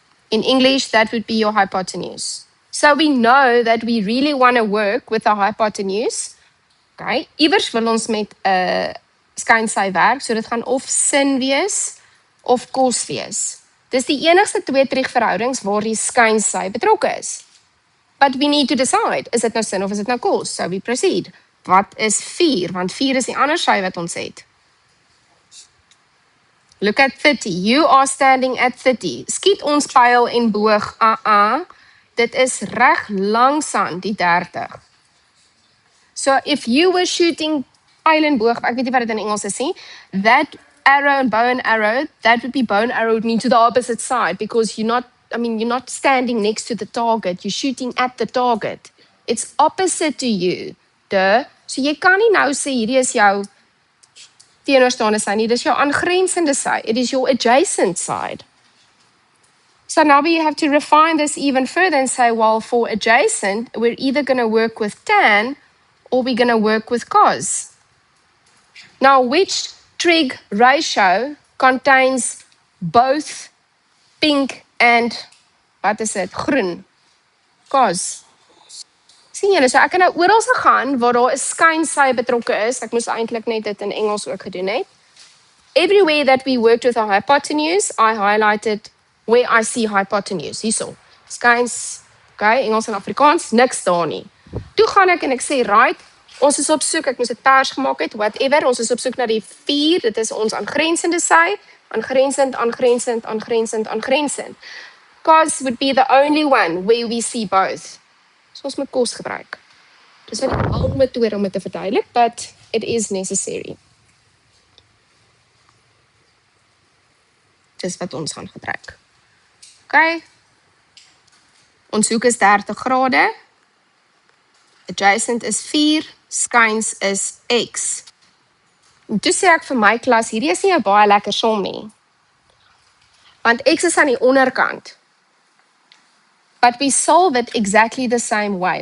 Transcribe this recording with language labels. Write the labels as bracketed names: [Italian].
[English] In English, that would be your hypotenuse. So we know that we really want to work with a hypotenuse. Okay. [Afrikaans] Iewers wil ons met 'n skynsy werk, so dit gaan of sin wees of kos wees. Dis die enigste twee terugverhoudings waar die skynsy betrokke is. [English] But we need to decide, [Afrikaans] is dit nou sin of is dit nou kos? [English] So we proceed. [Afrikaans] Wat is 4? Want 4 is die ander sy wat ons het. [English] Look at 30. You are standing at 30. [Afrikaans] Skiet ons pyl en boog. Dit is reg langs aan die 30. [English] So if you were shooting pyl en boog, [Afrikaans] ek weet nie wat dit in Engels is nie, [English] that arrow and bow and arrow, that would be bow and arrow would mean to the opposite side because you're not standing next to the target, you're shooting at the target. It's opposite to you. [Afrikaans] So jy kan nie nou sê hierdie is jou teenoorstaande sy nie, dis jou aangrensende sy. [English] It is your adjacent side. So now we have to refine this even further and say, well, for adjacent, we're either going to work with tan or we're going to work with cos. Now, which trig ratio contains both pink and, wat is it, groen? Cos. [Afrikaans] Sien julle, so ek kan nou oral gegaan waar daar 'n skynsy betrokke is. Ek moes eintlik net dit in Engels ook gedoen het. [English] Everywhere that we worked with a hypotenuse, I highlighted where I see hypotenuse. [Afrikaans] Hierso. Skyns, okay, Engels en Afrikaans, niks daar nie. Toe gaan ek en ek sê, right, ons is op soek, ek moes dit pers gemaak het, whatever, ons is op soek na die 4, dit is ons aangrensende sy, aangrensend, aangrensend, aangrensend, aangrensend. [English] Cos would be the only one where we see both. [Afrikaans] So ons moet kos gebruik. Dis net 'n lang metode om dit te verduidelik, [English] but it is necessary. [Afrikaans] Dis wat ons gaan gebruik. Okay. Ons hoek is 30 grade. [English] Adjacent is 4, skyns is x. [Afrikaans] En toe sê ek vir my klas, hierdie is nie 'n baie lekker som nie. Want x is aan die onderkant. [English] But we solve it exactly the same way.